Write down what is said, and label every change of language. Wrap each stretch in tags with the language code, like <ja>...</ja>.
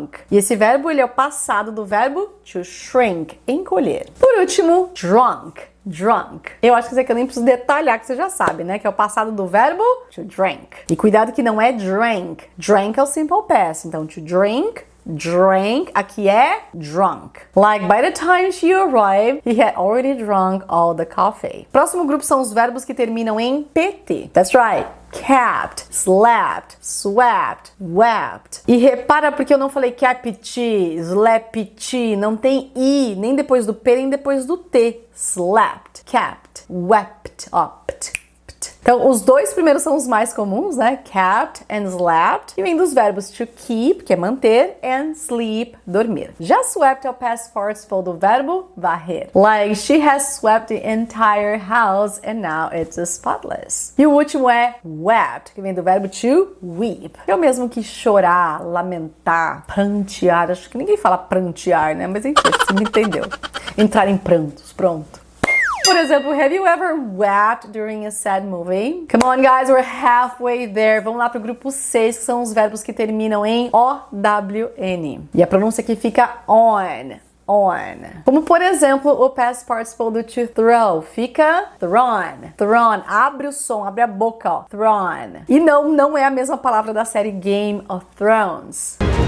<pt>E esse verbo, ele é o passado do verbo to shrink, encolher. Por último, drunk. Eu acho que isso aqui eu nem preciso detalhar, que você já sabe, né? Que é o passado do verbo to drink. E cuidado que não é drank. Drank é o simple past. Então, to drink, drank, aqui é drunk.</pt> <en>Like, by the time she arrived, he had already drunk all the coffee.</en> <pt>Próximo grupo são os verbos que terminam em PT.</pt> <en>That's right. capped, slapped, swept, wept.</en> <pt>E repara porque eu não falei capti, slapti, não tem i, nem depois do P, nem depois do T.</pt> <en>Slapped, capped, wept, opt.</en> <pt>Então, os dois primeiros são os mais comuns, né?</pt> <en>Capped and slapped.</en> <pt>E vem dos verbos to keep, que é manter, and sleep, dormir. Já swept é o past participle do verbo varrer.</pt> <en>Like, she has swept the entire house and now it's spotless.</en> <pt>E o último é wept, que vem do verbo to weep. É o mesmo que chorar, lamentar, prantear. Acho que ninguém fala prantear, né? Mas enfim, você me entendeu. Entrar em prantos, pronto. Por exemplo,</pt> <en>have you ever wept during a sad movie? Come on, guys, we're halfway there.</en> <pt>Vamos lá pro grupo 6, que são os verbos que terminam em OWN. E a pronúncia aqui fica on. Como, por exemplo, o past participle do to throw. Fica thrown. Thrown. Abre o som, abre a boca, ó. Thrown. E não é a mesma palavra da série Game of Thrones.</pt>